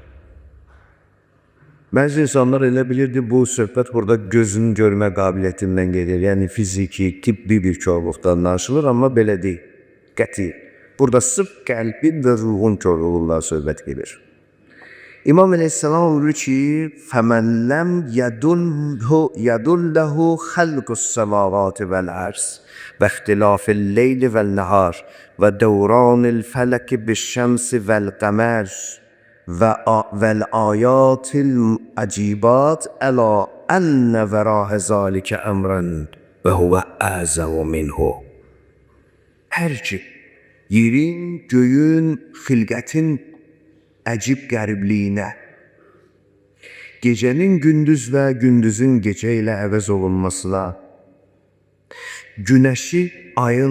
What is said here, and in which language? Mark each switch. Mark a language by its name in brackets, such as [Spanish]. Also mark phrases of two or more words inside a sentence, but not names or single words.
[Azerbaijani] Bəzi insanlar elə bilirdi, bu söhbət burada gözün görmə qabiliyyətindən gedir. Yəni fiziki, tibbi bir körlükdən danışılır, amma belə deyil. Qəti. Burada sırf qəlbin və ruhun körlüğündən söhbət gedir. İmam Aleyhisselam buyurur ki, [Arabic] فَمَنْ لَمْ يَدُلَّهُ خَلْقُ السَّمَاوَاتِ وَالْعَرْضِ وَاخْتِلَافِ اللَّيْلِ وَالنَّهَارِ وَدَوْرَانِ الْفَلَكِ بِالشَّمْسِ وَالْقَمَرِ وَالْآيَاتِ الْعَجِيبَاتِ أَلَا أَنَّ وَرَاءَ ذَلِكَ أَمْرًا وَهُوَ أَعْظَمُ مِنْهُ. [Azerbaijani] Hər ki, yerin, göyün, xilqətin əcib qəribliyinə, gecənin gündüz və gündüzün gecə ilə əvəz olunmasına, günəşi ayın